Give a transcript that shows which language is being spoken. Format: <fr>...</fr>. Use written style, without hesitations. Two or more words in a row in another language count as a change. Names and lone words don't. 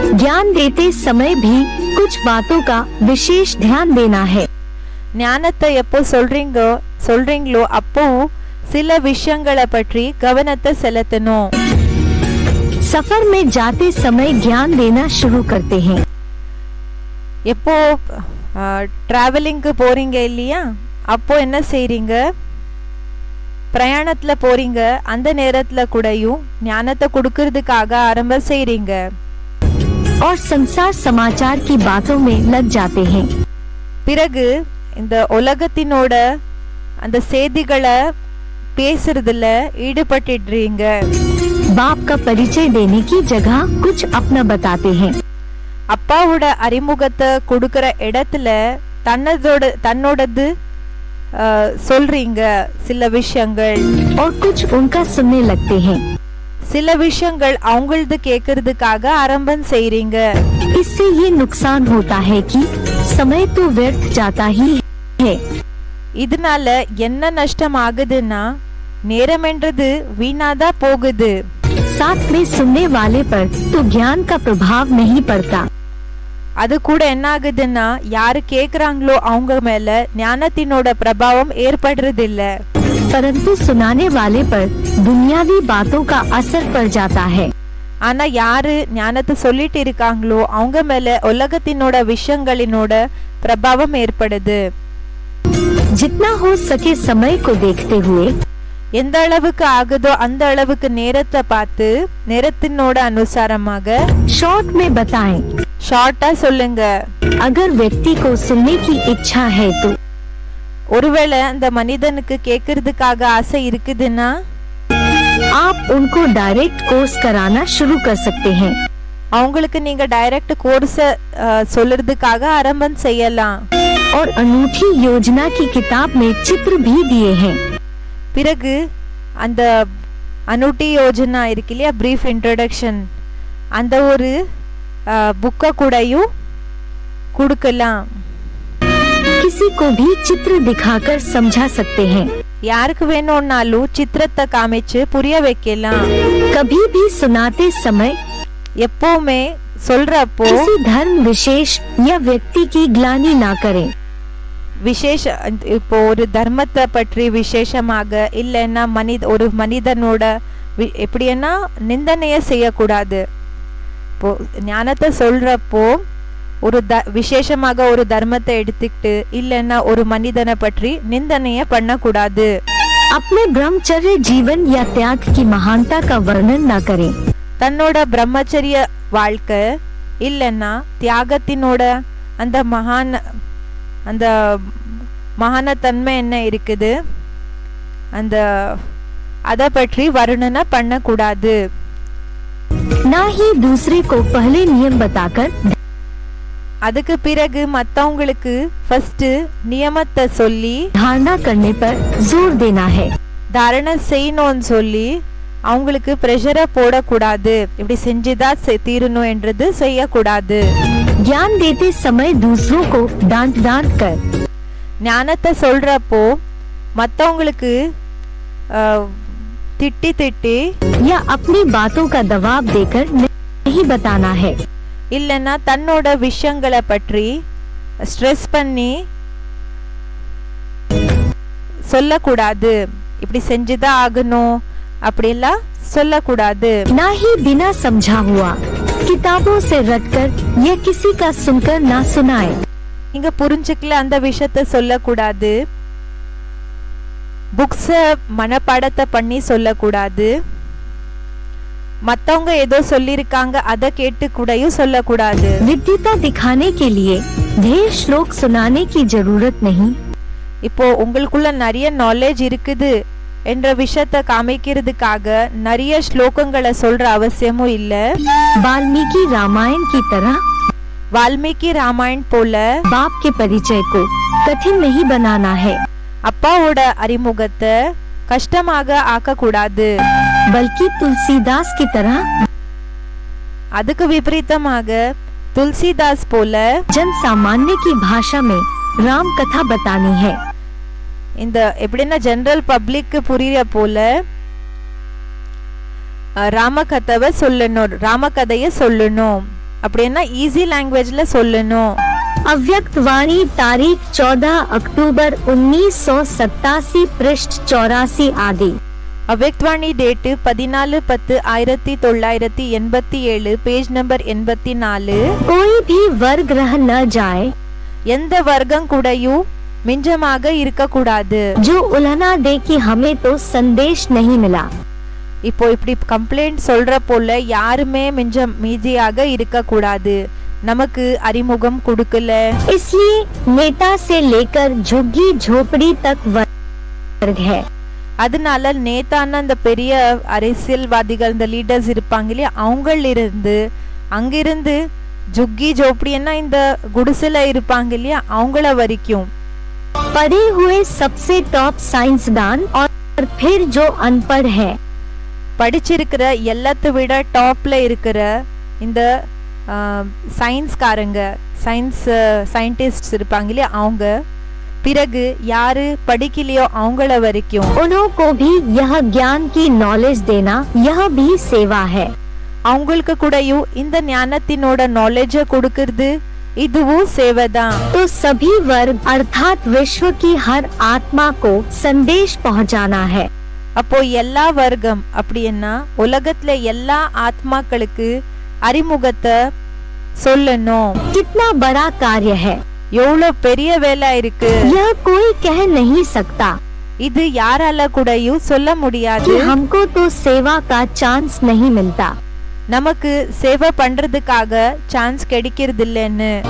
<hi>ज्ञान देते समय भी कुछ बातों का विशेष ध्यान देना है।</hi> <ta>ஞானத்தை எப்போ சொல்றீங்களோ அப்போ சில விஷயங்களை பற்றி கவனத்தை செலுத்தணும்.</ta> <hi>सफर में जाते समय ज्ञान देना शुरू करते हैं।</hi> <ta>எப்போ டிராவலிங்க்கு போறீங்க இல்லையா, அப்போ என்ன செய்றீங்க, பிரயாணத்துல போறீங்க, அந்த நேரத்துல கூடயும் ஞானத்தை கொடுக்கறதுக்காக ஆரம்பம் செய்றீங்க.</ta> <hi>और संसार समाचार की बातों में लग जाते हैं।</hi> <ta>பிறகு இந்த உலகத்தினோட அந்த செய்திகளை பேசுறதுல ஈடுபட்டுடுறீங்க.</ta> <hi>बाप का परिचय देने की जगह कुछ अपना बताते हैं।</hi> <ta>அப்பாவோட அறிமுகத்தை கொடுக்கிற இடத்துல தன்னோடது சொல்றீங்க சில விஷயங்கள்.</ta> <hi>और कुछ उनका सुनने लगते हैं।</hi> <ta>சில விஷயங்கள் அவங்களது கேட்கறதுக்காக ஆரம்பம் செய்றீங்க.</ta> <hi>इससे ये नुकसान होता है कि समय तो व्यर्थ जाता ही है।</hi> <ta>இதனால என்ன நஷ்டம் ஆகுதுன்னா நேரம்ன்றது வீணாதா போகுது.</ta> <hi>साथ में सुनने वाले पर तो ज्ञान का प्रभाव नहीं पड़ता।</hi> <ta>அது கூட என்ன ஆகுதுன்னா யாரு கேக்குறாங்களோ அவங்க மேல ஞானத்தினோட பிரபாவம் ஏற்படுறது இல்ல.</ta> <hi>परंतु सुनाने वाले पर दुनियावी बातों का असर पड़ जाता है।</hi> <ta>ஆனா யாரு ஞானத்தை சொல்லிட்டு இருக்காங்களோ அவங்க மேல உலகத்தினோட விஷயங்களினோட பிரபாவம் ஏற்படுது.</ta> <hi>जितना हो सके समय को देखते हुए,</hi> <ta>எந்த அளவுக்கு ஆகுதோ அந்த அளவுக்கு நேரத்தை பார்த்து நேரத்தினோட அனுசாரமாக</ta> <hi>शॉर्ट में बताएं।</hi> <ta>ஷார்ட்டா சொல்லுங்க.</ta> <hi>अगर व्यक्ति को सुनने की इच्छा है तो</hi> <ta>ஒருவேளை அந்த மனிதனுக்கு கேட்கறதுக்காக ஆசை இருக்குதுன்னா</ta> <hi>आप उनको</hi> <en>direct course</en> <hi>कराना शुरू कर सकते हैं।</hi> <ta>அவங்களுக்கு நீங்க</ta> <en>direct course</en> <ta>சொல்றதுக்காக ஆரம்பம் செய்யலாம்.</ta> <hi>और अनूठी योजना की किताब में चित्र भी दिए हैं।</hi> <ta>பிறகு அந்த அனுட்டி யோஜனா இருக்கு இல்லையா,</ta> <en>brief introduction,</en> <ta>அந்த ஒரு புக்கை கூடயும் கொடுக்கலாம்.</ta> <hi>किसी को भी चित्र दिखाकर समझा सकते हैं।</hi> <ta>யாருக்கு வேணும்னாலும் சித்திரத்தை காமிச்சு புரிய வைக்கலாம்.</ta> <hi>कभी भी सुनाते समय</hi> <ta>எப்பவுமே சொல்றப்போ</ta> <hi>किसी धर्म विशेष या व्यक्ति की ग्लानि ना करें।</hi> <ta>விசேஷ இப்போ ஒரு தர்மத்தை பற்றி விசேஷமாக இல்லைன்னா ஒரு மனிதனோட எப்படின்னா நிந்தனைய செய்யக்கூடாது. இப்போ ஞானத்தை சொல்றப்போ ஒரு விசேஷமாக ஒரு தர்மத்தை எடுத்துக்கிட்டு இல்லைன்னா ஒரு மனிதனை பற்றி நிந்தனைய பண்ணக்கூடாது.</ta> <hi>अपने ब्रह्मचर्य जीवन या त्याग की महानता का वर्णन न करें।</hi> <ta>தன்னோட பிரம்மச்சரிய வாழ்க்கை இல்லைன்னா தியாகத்தினோட அந்த மகான தன்மை என்ன இருக்குது அத பற்றி வர்ணனை பண்ணக்கூடாது.</ta> <hi>ना ही दूसरे को पहले नियम बताकर,</hi> <ta>அதுக்கு பிறகு மத்தவங்களுக்கு ஃபர்ஸ்ட் நியமத்தை சொல்லி</ta> <hi>धारणा करने पर जोर देना है।</hi> <ta>தாரணை செய்யணும்னு சொல்லி அவங்களுக்கு பிரஷரை போடக்கூடாது. இப்படி செஞ்சுதான் தீரணும் என்றது செய்யக்கூடாது.</ta> <hi>ज्ञान देते समय दूसरों को डांट डांट कर,</hi> <ta>ஞானத்தை சொல்றப்போ மத்தவங்களுக்கு திட்டி திட்டி</ta> <hi>या अपनी बातों का दबाव देकर नहीं बताना है।</hi> <ta>இல்லைன்னா தன்னோட விஷயங்களை பற்றி ஸ்ட்ரெஸ் பண்ணி சொல்லக்கூடாது. இப்படி செஞ்சுதான் ஆகணும் அப்படியெல்லாம் சொல்லக்கூடாது.</ta> <hi>ना ही बिना समझा हुआ किताबों से रटकर या किसी का सुनकर ना सुनाए।</hi> <ta>இங்க புரிஞ்சுக்கல அந்த விஷயத்த சொல்லக்கூடாது. புக்ஸ மனப்பாடத்தை பண்ணி சொல்லக்கூடாது. மத்தவங்க ஏதோ சொல்லிருக்காங்க அத கேட்டு கூடயும் சொல்லக்கூடாது.</ta> <hi>विद्वता दिखाने के लिए ढेर श्लोक सुनाने की जरूरत नहीं।</hi> <ta>இப்போ உங்களுக்குள்ள நிறைய நாலேஜ் இருக்குது என்ற விஷயத்தை காமிக்கிறதுக்காக நிறைய ஸ்லோகங்களை சொல்ற அவசியமும் இல்ல.</ta> <hi>वाल्मीकि रामायण की तरह</hi> <ta>வால்மீகி ராமாயண் போல</ta> <hi>बाप के परिचय को कठिन नहीं बनाना है,</hi> <ta>அப்பாவோட அறிமுகத்தை கஷ்டமாக ஆக்க கூடாது.</ta> <hi>बल्कि तुलसीदास की तरह</hi> <ta>அதுக்கு விபரீதமாக तुलसीदास போல</ta> <hi>जन सामान्य की भाषा में राम कथा बतानी है।</hi> <ta>இந்த எப்படின்னா</ta> <en>general public</en> <ta>புரிய போல ராமகதையை சொல்லணும். அப்படின்னா</ta> <en>easy languageல</en> <ta>சொல்லணும்.</ta> <hi>अव्यक्त वाणी तारीख 14 अक्टूबर 1987 पृष्ठ 84 आदि.</hi> <ta>அவ்யக்த்வாணி டேட்டு 14/10/1987</ta> <en>page number</en> <ta>84.</ta> <hi>कोई भी वर्ग रह न जाए</hi> <ta>எந்த வர்க்கம் கூடயும் மிஞ்சமாக இருக்க கூடாது.</ta> <hi>जो उल्हना दे कि हमें तो संदेश नहीं मिला.</hi> <ta>இப்போ இப்படி கம்ப்ளைண்ட் சொல்ற போல யாருமே மீதியாக இருக்க கூடாது, நமக்கு அறிமுகம் கொடுக்கல.</ta> <hi>इसलिए नेता से लेकर झुग्गी झोपड़ी तक वर्ग है.</hi> <ta>அதனால நேதான அந்த பெரிய அரசியல்வாதிகள், இந்த லீடர்ஸ் இருப்பாங்க இல்லையா, அவங்களிருந்து அங்கிருந்து</ta> <hi>झुग्गी झोपड़ीன்னா</hi> <ta>இந்த குடிசைல இருப்பாங்க இல்லையா, அவங்கள வரைக்கும்</ta> <hi>पढ़े हुए सबसे टॉप साइंसदान और फिर जो अनपढ़ है.</hi> <ta>படிச்சிருக்கிற எல்லாத்தை விட டாப்ல இருக்கிற இந்த சயின்ஸ்காரங்க, சயின்டிஸ்ட் இருப்பாங்க இல்லையா, அவங்க பிறகு யாரு படிக்கலையோ அவங்கள வரைக்கும்</ta> <hi>उनको भी यह ज्ञान की नॉलेज देना यह भी सेवा है.</hi> <ta>அவங்களுக்கு கூடயும் இந்த ஞானத்தினோட நாலேஜ கொடுக்கிறது இதுவும் சேவைதான்.</ta> <hi>तो सभी वर्ग अर्थात विश्व की हर आत्मा को संदेश पहुंचाना है.</hi> <ta>அப்போ எல்லா வர்க்கம் அப்படின்னா உலகத்துல எல்லா ஆத்மாக்களுக்கு அறிமுகத்தை சொல்லணும்.</ta> <hi>कितना बड़ा कार्य है,</hi> <ta>எவ்வளவு பெரிய வேலை இருக்கு.</ta> <hi>यह कोई कह नहीं सकता.</hi> <ta>இது யாரால கூடயும் சொல்ல முடியாது.</ta> <hi>कि हमको तो सेवा का चांस नहीं मिलता.</hi> <ta>நமக்கு சேவை பண்றதுக்காக சான்ஸ் கிடைக்கிறது இல்லைன்னு.</ta>